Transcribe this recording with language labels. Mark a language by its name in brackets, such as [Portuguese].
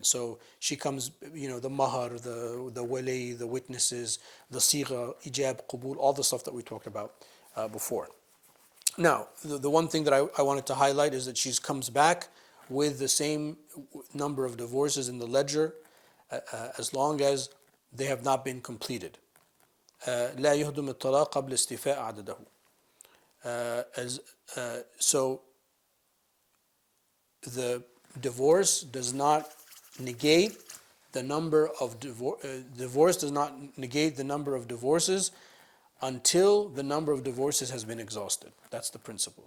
[English] So she comes, the mahar, the wali, the witnesses, the sigha, ijab, qubul, all the stuff that we talked about before. Now, the one thing that I wanted to highlight is that she comes back with the same number of divorces in the ledger, as long as they have not been completed. [Arabic] لا يهدم الطلاق قبل استيفاء عدده. [English] So the divorce does not negate the number of divorce does not negate the number of divorces until the number of divorces has been exhausted. That's the principle.